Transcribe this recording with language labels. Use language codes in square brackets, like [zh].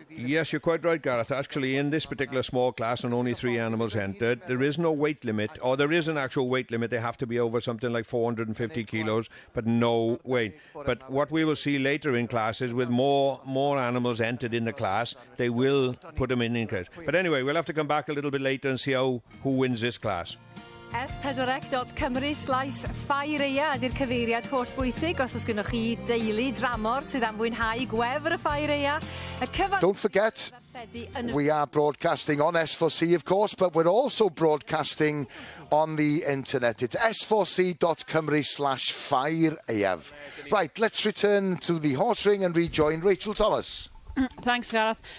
[en] Yes, you're quite right, Gareth. Actually, in this particular small class, and only 3 animals entered, there is no weight limit, or there is an actual weight limit. They have to be over something like 450 kilos, but no weight. But what we will see later in classes, with more animals entered in the class, they will put them in class. But anyway, we'll have to come back a little bit later and see who wins this class. [cy] S4C.Cymru/Ffair ydi'r cyfeiriad holl bwysig os oes gennych chi deulu dramor sydd am fwynhau gwefr y Ffair. [en] Don't forget, we are broadcasting on S4C, of course, but we're also broadcasting on the internet. It's S4C.Cymru/Ffair. Right, let's return to the horse ring and rejoin Rachel Thomas. Thanks, Gareth.